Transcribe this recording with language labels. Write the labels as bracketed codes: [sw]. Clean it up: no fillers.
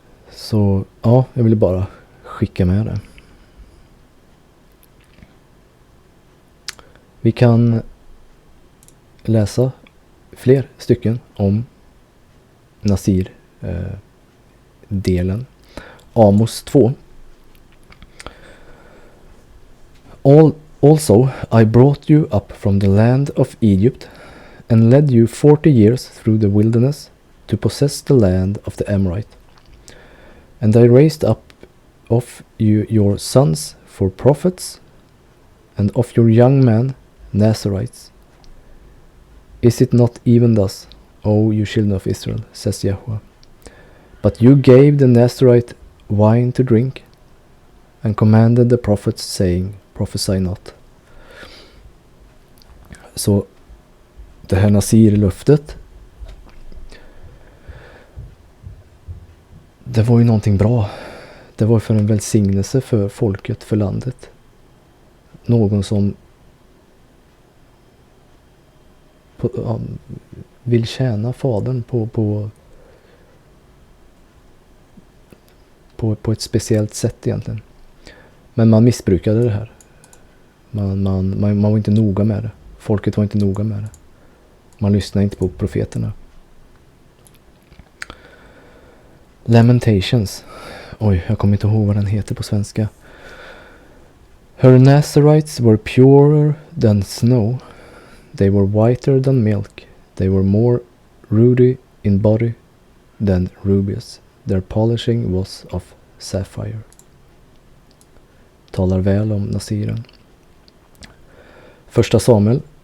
[sv] Så ja, jag ville bara skicka med det. Vi kan läsa fler stycken om Nasir delen. Amos 2. [en] Also I brought you up from the land of Egypt and led you 40 years through the wilderness to possess the land of the Amorite. And I raised up of you your sons for prophets, and of your young men Nazirites. Is it not even thus, O you children of Israel, says Yahweh? But you gave the Nazirite wine to drink, and commanded the prophets, saying, prophesy not. [sv] Så det här nasirlöftet, det var ju någonting bra. Det var för en välsignelse för folket, för landet. Någon som vill tjäna fadern på ett speciellt sätt egentligen. Men man missbrukade det här. Man var inte noga med det. Folket var inte noga med det. Man lyssnade inte på profeterna. Lamentations. Oj, jag kommer inte ihåg vad den heter på svenska. [en] Her Nazirites were purer than snow. They were whiter than milk. They were more ruddy in body than rubies. Their polishing was of sapphire. [sv] Talar väl om Nasiren. Första Samuel.